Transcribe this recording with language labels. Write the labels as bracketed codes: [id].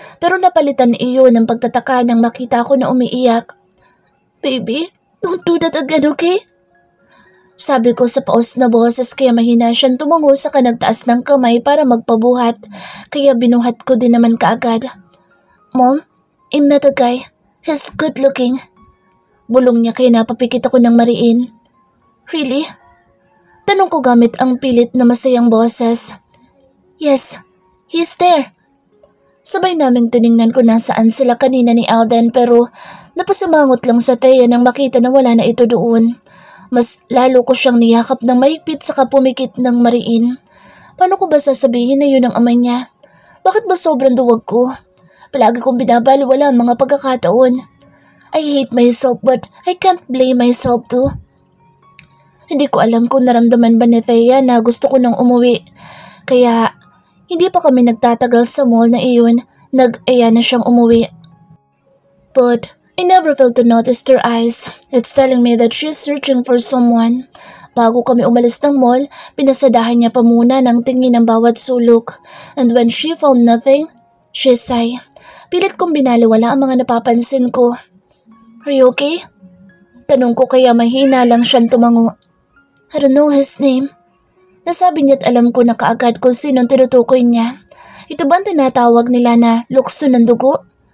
[tl] Pero napalitan iyon ng pagtataka nang makita ko na umiiyak. [en] Baby, don't do that again, okay? [tl] Sabi ko sa paos na boses kaya mahina siyang tumango sa kanagtaas ng kamay para magpabuhat. Kaya binuhat ko din naman kaagad. [en] Mom, I met a guy. He's good looking. [tl] Bulong niya kaya napapikit ako ng mariin. [en] Really? [tl] Tanong ko gamit ang pilit na masayang boses. [en] Yes, he's there. [tl] Sabay naming tiningnan kung nasaan sila kanina ni Alden pero napasamangot lang sa Thea nang makita na wala na ito doon. Mas lalo ko siyang niyakap ng mahigpit saka pumikit ng mariin. Paano ko ba sasabihin na yun ang ama niya? Bakit ba sobrang duwag ko? Palagi kong binabaliwala ang mga pagkakataon. [en] I hate myself but I can't blame myself too. [tl] Hindi ko alam kung naramdaman ba ni Thea na gusto ko nang umuwi. Kaya hindi pa kami nagtatagal sa mall na iyon, nag-aya na siyang umuwi. [en] But I never failed to notice her eyes. It's telling me that she's searching for someone. [tl] Bago kami umalis ng mall, pinasadahan niya pa muna ng tingin ng bawat sulok. [en] And when she found nothing, she sighed. [tl] Pilit kong binaliwala ang mga napapansin ko. [en] Are you okay? [tl] Tanong ko kaya mahina lang siyang tumango. [en] I don't know his name. [tl] Nasabi niya't alam ko na kaagad kung sinong tinutukoy niya. Ito ba ang tinatawag nila na lukso ng dugo?